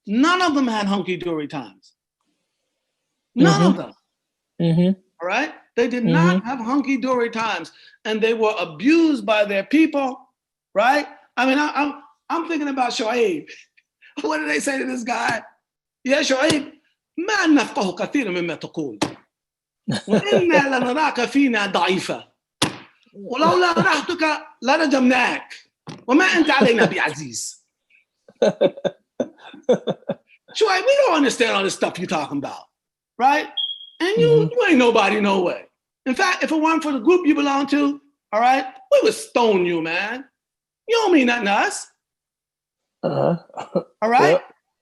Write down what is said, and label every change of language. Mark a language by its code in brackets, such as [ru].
[en] None of them had hunky-dory times. None of them. All right? They did not have hunky-dory times, and they were abused by their people, right? I mean, I'm thinking about Shu'aib. What did they say to this guy? [ar] Yeah, Shu'aib, ما نفقه كثيرا مما تقول وإنا لنراك فينا ضعيفا ولولا رحتك لرجمناك وما أنت علينا بعزيز. [en] Shu'aib, we don't understand all this stuff you're talking about. Right? And you ain't nobody, no way. In fact, if it weren't for the group you belong to, all right, we would stone you, man. You don't mean nothing to us. All right? Yep.